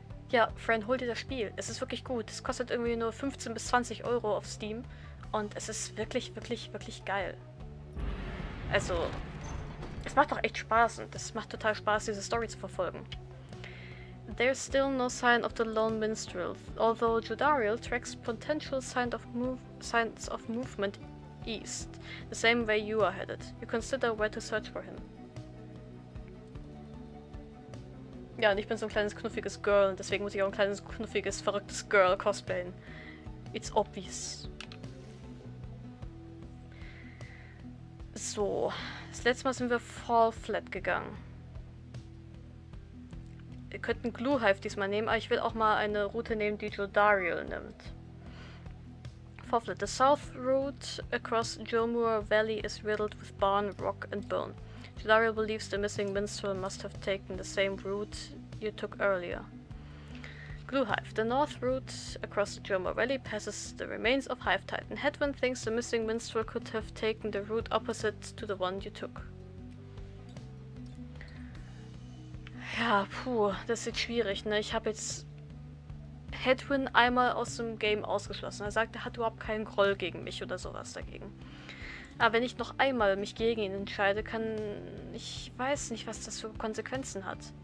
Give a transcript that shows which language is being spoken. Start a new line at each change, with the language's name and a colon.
German: Ja, Friend, hol dir das Spiel. Es ist wirklich gut. Es kostet irgendwie nur 15 bis 20 Euro auf Steam. Und es ist wirklich, wirklich, wirklich geil. Also, es macht doch echt Spaß. Und es macht total Spaß, diese Story zu verfolgen.
English: There's still no sign of the lone minstrel, although Jodariel tracks potential signs of movement east, the same way you are headed. You consider where to search for him.
German: Ja, und ich bin so ein kleines knuffiges Girl und deswegen muss ich auch ein kleines knuffiges, verrücktes Girl cosplayen.
English: It's obvious.
German: So, das letzte Mal sind wir Fall Flat gegangen. Wir könnten Glue Hive diesmal nehmen, aber ich will auch mal eine Route nehmen, die Jodariel nimmt. Fall Flat.
English: The south route across Jomur Valley is riddled with barn, rock and bone. Jodariel believes the missing minstrel must have taken the same route you took earlier. Glue Hive. The north route across the Jomur Valley passes the remains of Hive Titan. Hedwin thinks the missing minstrel could have taken the route opposite to the one you took.
German: Ja, puh, das ist schwierig, ne? Ich habe jetzt Hedwin einmal aus dem Game ausgeschlossen. Er sagt, er hat überhaupt keinen Groll gegen mich oder sowas dagegen. Aber wenn ich noch einmal mich gegen ihn entscheide, ich weiß nicht, was das für Konsequenzen hat.